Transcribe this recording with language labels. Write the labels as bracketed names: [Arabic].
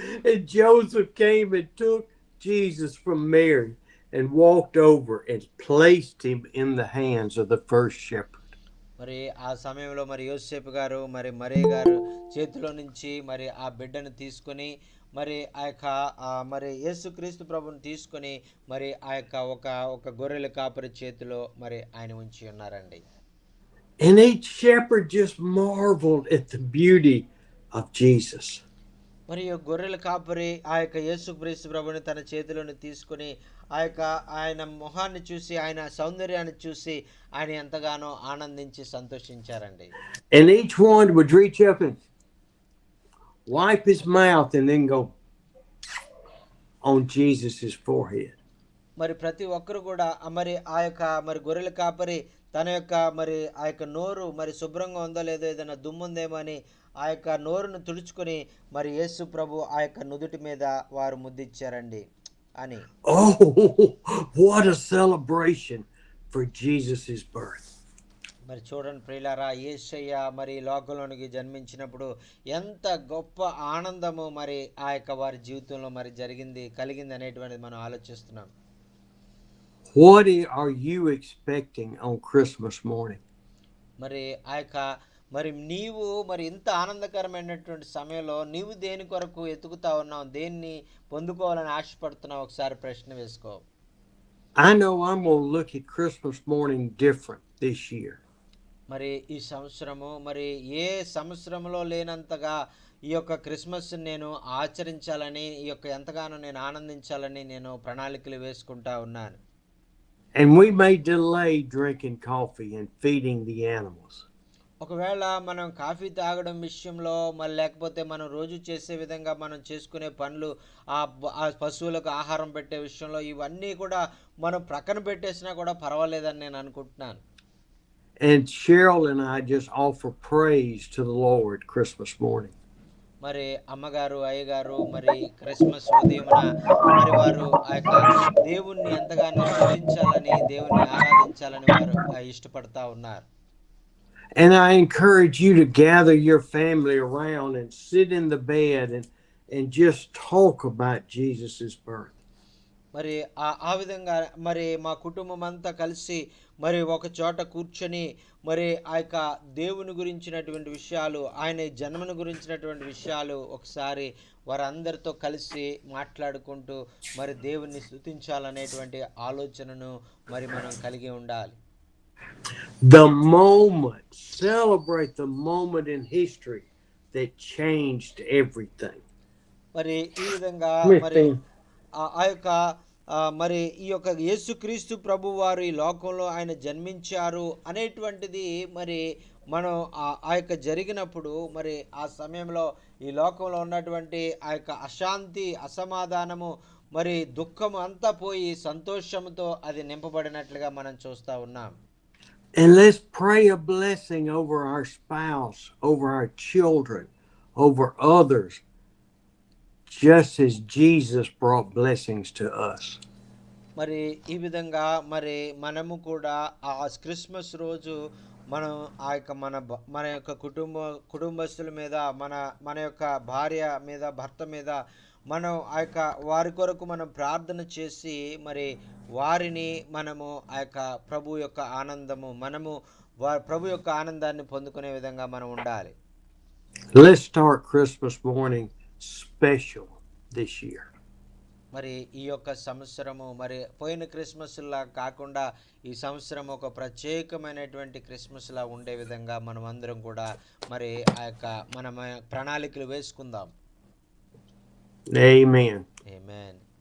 [English] And Joseph came and took Jesus from Mary and walked over and placed him in the hands of the first shepherd. [Telugu] మరి ఆ సమయంలో మరి యోసేపు గారు మరి మరియ గారు చేతిలో నుంచి మరి ఆ బిడ్డను తీసుకొని మరి ఆ యొక్క మరి యేసుక్రీస్తు ప్రభుని తీసుకొని మరి ఆ యొక్క ఒక గొర్రెల కాపరి చేతిలో మరి ఆయన ఉంచి ఉన్నారండి. [English] And each shepherd just marveled at the beauty of Jesus. [Telugu] మరియు గొర్రెల కాపరి ఆ యొక్క యేసుక్రీస్తు ప్రభుని తన చేతిలోని తీసుకుని ఆయన మొహాన్ని చూసి, ఆయన సౌందర్యాన్ని చూసి ఆయన ఎంతగానో ఆనందించి సంతోషించారండి. [English] And each one would reach up and wipe his mouth and then go on Jesus's forehead. [Telugu] మరి ప్రతి ఒక్కరు కూడా మరి ఆ యొక్క మరి గొర్రెల కాపరి తన యొక్క మరి ఆ యొక్క నోరు మరి శుభ్రంగా ఉందో లేదో, ఏదైనా దుమ్ముందేమో అని ఆ యొక్క నోరును తుడుచుకొని మరి యేసు ప్రభు ఆ యొక్క నుదుటి మీద వారు ముద్దిచ్చారండి అని. [English] Oh, what a celebration for Jesus' birth. [Telugu] మరి చూడండి ప్రియులారా, యేసయ్య మరి లోకంలోనికి జన్మించినప్పుడు ఎంత గొప్ప ఆనందము మరి ఆ యొక్క వారి జీవితంలో మరి కలిగింది అనేటువంటిది మనం ఆలోచిస్తున్నాం. [English] What are you expecting on Christmas morning? [Telugu] మరి ఆ యొక్క మరి నీవు మరి ఇంత ఆనందకరమైనటువంటి సమయంలో నీవు దేని కొరకు ఎతుకుతా ఉన్నావు, దేన్ని పొందుకోవాలని ఆశపడుతున్నావు, ఒకసారి ప్రశ్న వేసుకో. [English] I know I'm going to look at Christmas morning different this year. [Telugu] మరి ఈ సంవత్సరము మరి ఏ సంవత్సరంలో లేనంతగా ఈ యొక్క క్రిస్మస్ నేను ఆచరించాలని, ఈ యొక్క ఎంతగానో నేను ఆనందించాలని నేను ప్రణాళికలు వేసుకుంటా ఉన్నాను. [English] And we may delay drinking coffee and feeding the animals. [Telugu] ఒకవేళ మనం కాఫీ తాగడం విషయంలో మరి లేకపోతే మనం రోజు చేసే విధంగా మనం చేసుకునే పనులు, ఆ పశువులకు ఆహారం పెట్టే విషయంలో ఇవన్నీ కూడా మనం ప్రక్కన పెట్టేసినా కూడా పర్వాలేదని నేను అనుకుంటున్నాను. [English] And Cheryl and I just offer praise to the Lord Christmas morning. [Telugu] మరి అమ్మగారు, అయ్యగారు మరి క్రిస్మస్ ఉదయమున మరి వారు ఆ యొక్క దేవుణ్ణి ఎంతగానో స్తుతించాలని, దేవుణ్ణి ఆరాధించాలని వారు ఇష్టపడతా ఉన్నారు. [English] And I encourage you to gather your family around and sit in the bed and just talk about Jesus' birth. [Telugu] మరి ఆ విధంగా మరి మా కుటుంబం అంతా కలిసి మరి ఒక చోట కూర్చొని మరి ఆ యొక్క దేవుని గురించినటువంటి విషయాలు, ఆయన జన్మను గురించినటువంటి విషయాలు ఒకసారి వారందరితో కలిసి మాట్లాడుకుంటూ మరి దేవుణ్ణి స్తుతించాలనేటువంటి ఆలోచనను మరి మనం కలిగి ఉండాలి. [English] The moment, celebrate the moment in history that changed everything. [Telugu] మరి ఈ విధంగా మరి ఆ యొక్క మరి ఈ యొక్క యేసుక్రీస్తు ప్రభు వారు ఈ లోకంలో ఆయన జన్మించారు అనేటువంటిది మరి మనం ఆ యొక్క జరిగినప్పుడు మరి ఆ సమయంలో ఈ లోకంలో ఉన్నటువంటి ఆ యొక్క అశాంతి, అసమాధానము మరి దుఃఖము అంతా పోయి సంతోషంతో అది నింపబడినట్లుగా మనం చూస్తూ ఉన్నాం. [English] And let's pray a blessing over our spouse, over our children, over others, just as Jesus brought blessings to us. [Telugu] మరి ఈ విధంగా మరి మనము కూడా ఆ క్రిస్మస్ రోజు మనం ఆ యొక్క మన యొక్క కుటుంబస్తుల మీద, మన యొక్క భార్య మీద, భర్త మీద మనం ఆ యొక్క వారి కొరకు మనం ప్రార్థన చేసి మరి వారిని మనము ఆ యొక్క ప్రభు యొక్క ఆనందము ప్రభు యొక్క ఆనందాన్ని పొందుకునే విధంగా మనం ఉండాలి. [English] Let's start Christmas morning special this year. [Telugu] మరి ఈ యొక్క సంవత్సరము మరి పోయిన క్రిస్మస్లా కాకుండా ఈ సంవత్సరం ఒక ప్రత్యేకమైనటువంటి క్రిస్మస్లా ఉండే విధంగా మనం అందరం కూడా మరి ఆ యొక్క మన ప్రణాళికలు వేసుకుందాం. [English] Amen. [Telugu] ఆమేన్.